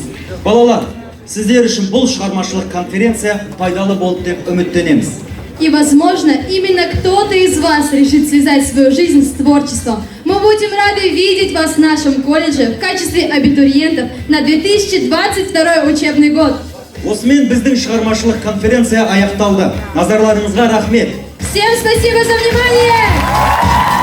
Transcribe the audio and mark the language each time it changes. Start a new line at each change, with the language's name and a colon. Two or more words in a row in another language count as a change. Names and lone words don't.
Kazakh: Балалар, сіздер үшін бұл шығармашылық конференция пайдалы болды деп үміттенеміз.
Russian: И, возможно, именно кто-то из вас решит связать свою жизнь с творчеством. Мы будем рады видеть вас в нашем колледже в качестве абитуриентов на 2022 учебный год.
Kazakh: Осымен біздің шығармашылық конференция аяқталды. Назарларыңызға рахмет.
Russian: Всем спасибо за внимание!